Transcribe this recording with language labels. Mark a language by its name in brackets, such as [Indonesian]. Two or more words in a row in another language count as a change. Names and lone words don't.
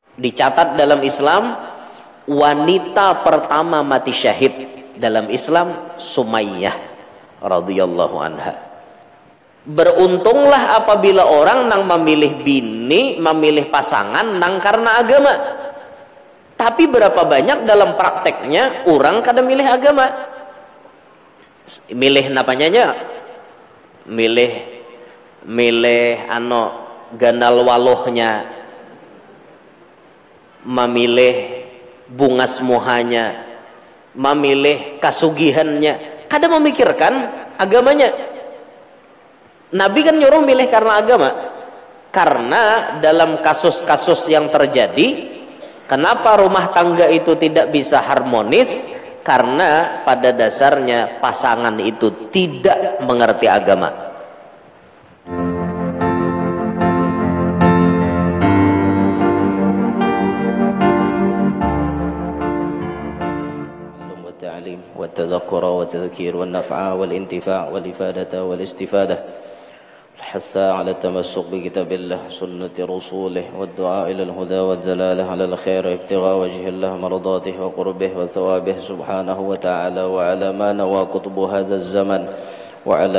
[Indonesian] Dicatat dalam Islam, wanita pertama mati syahid dalam Islam Sumayyah [Arabic] رضي الله عنها. [Banjar] Beruntunglah apabila orang nang memilih bini, memilih pasangan nang karena agama. Tapi berapa banyak dalam prakteknya orang kada milih agama. Milih napanya? Milih ganal walohnya, memilih bunga semuhanya, memilih kasugihannya, kada memikirkan agamanya. [Indonesian] Nabi kan nyuruh milih karena agama. Karena dalam kasus-kasus yang terjadi, kenapa rumah tangga itu tidak bisa harmonis? Karena pada dasarnya pasangan itu tidak mengerti agama. [Arabic] والتعليم والتذكر والتذكير والنفع والانتفاع والإفادة والاستفادة، الحث على التمسك بكتاب الله سنة رسوله والدعاء إلى الهدى والدلالة على الخير ابتغاء وجه الله مرضاته وقربه وثوابه سبحانه وتعالى، وعلى ما نوى قطب هذا الزمن وعلى